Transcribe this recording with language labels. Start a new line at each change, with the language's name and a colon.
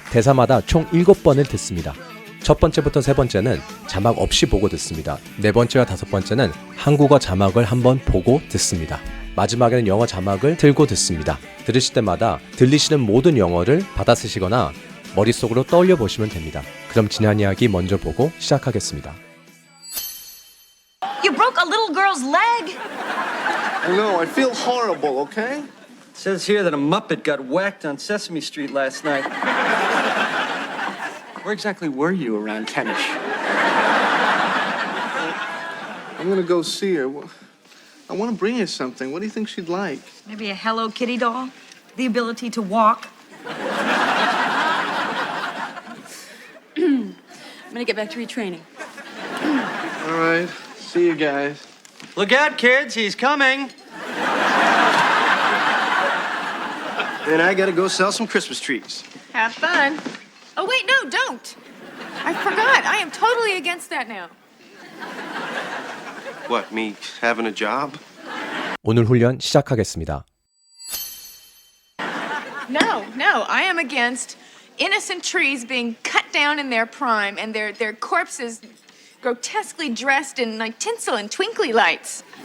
Korean: 대사마다 총 7번을 듣습니다. 첫 번째부터 세 번째는 자막 없이 보고 듣습니다. 네 번째와 다섯 번째는 한국어 자막을 한번 보고 듣습니다. 마지막에는 영어 자막을 틀고 듣습니다. 들으실 때마다 들리시는 모든 영어를 받아 쓰시거나 머릿속으로 떠올려 보시면 됩니다. 그럼 지난 이야기 먼저 보고 시작하겠습니다.
English: You broke a little girl's leg? No, I feel horrible, okay? It says here that a Muppet got whacked on Sesame Street last night. Where exactly were you around 10ish? I'm gonna go see her. I want to bring her something. What do you think she'd like? Maybe a Hello Kitty doll? The ability to walk? I'm gonna get back to retraining. All right. See you guys. Look out, kids, he's coming. And I gotta go sell some Christmas trees. Have fun. Oh, wait, no, don't. I forgot. I am totally against that now. What, me having a job?
Korean: 오늘 훈련 시작하겠습니다.
English: No, I am against innocent trees being cut down in their prime and their corpses grotesquely dressed in like tinsel and twinkly lights.